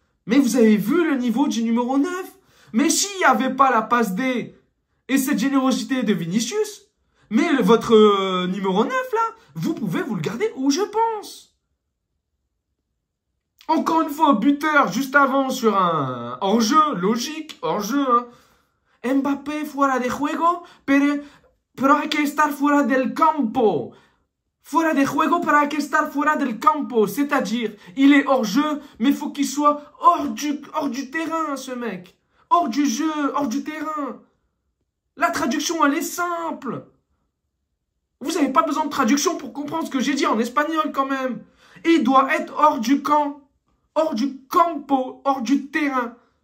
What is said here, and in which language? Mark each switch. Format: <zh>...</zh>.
<fr>Mais vous avez vu le niveau du numéro 9? Mais s'il n'y avait pas la passe D et cette générosité de Vinicius, mais votre numéro 9 là, vous pouvez vous le garder où je pense. Encore une fois, buteur juste avant sur un hors-jeu, logique, hors-jeu. Hein.</fr> <es>Mbappé fuera de juego, pero hay que estar fuera del campo. Fuera de juego, pero hay que estar fuera del campo.</es> <fr>C'est-à-dire, il est hors-jeu, mais il faut qu'il soit hors du terrain, ce mec. Hors du jeu, hors du terrain. La traduction, elle est simple. Vous n'avez pas besoin de traduction pour comprendre ce que j'ai dit en espagnol quand même. Il doit être hors du camp. Hors du campo, hors du terrain.</fr>